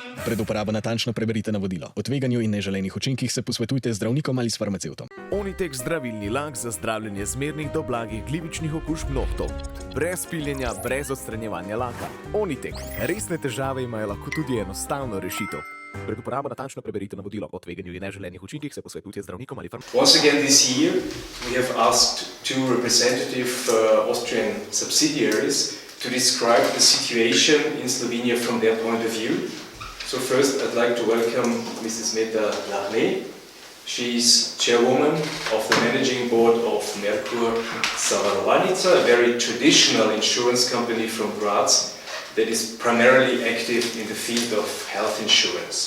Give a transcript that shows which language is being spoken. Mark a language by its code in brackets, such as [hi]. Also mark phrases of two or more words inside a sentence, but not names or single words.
[sl] Pred uporabo natančno preberite navodilo. O tveganju in neželenih učinkih se posvetujte z zdravnikom ali s farmacevtom. Onitek zdravilni lak za zdravljenje zmernih do blagih glivičnih okužb nohtov. Brez piljenja, brez odstranjevanja laka. Onitek. Resne težave imajo lahko tudi enostavno rešitev. Pred uporabo natančno preberite navodilo. O tveganju in neželenih učinkih se posvetujte z zdravnikom ali farmacevtom. [en] Once again this year we have asked two representative Austrian subsidiaries to describe the situation in Slovenia from their point of view. So first I'd like to welcome Mrs. Lahne. She is chairwoman of the managing board of Merkur zavarovalnica, a very traditional insurance company from Graz that is primarily active in the field of health insurance.